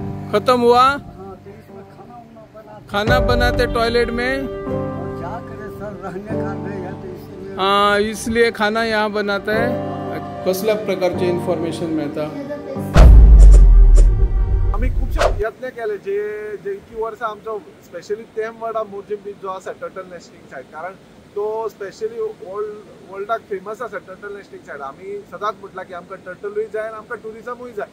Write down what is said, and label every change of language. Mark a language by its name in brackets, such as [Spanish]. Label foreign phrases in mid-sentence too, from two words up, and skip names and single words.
[Hindi] खत्म हुआ। हाँ, तो इसमें खाना बनाते टॉयलेट में। और क्या करे सर, रहने का नहीं है तो इसीलिए। हाँ, इसलिए खाना यहाँ बनाता है। [Konkani] कसल्या प्रकारचे इन्फॉर्मेशन मिळता। आम्ही खूपशे यत्न केले जे इतकी वर्सां आमचो स्पेशली तेमवाडा मोर्जीम बीच जो आसा [English] turtle nesting site, [Konkani] कारण तो स्पेशली वर्ल्डाक फेमस आसा [English] turtle nesting site. [Konkani] आमी सदांच म्हटलां की आमकां टर्टलूय जाय आनी आमकां टुरिजमूय जाय।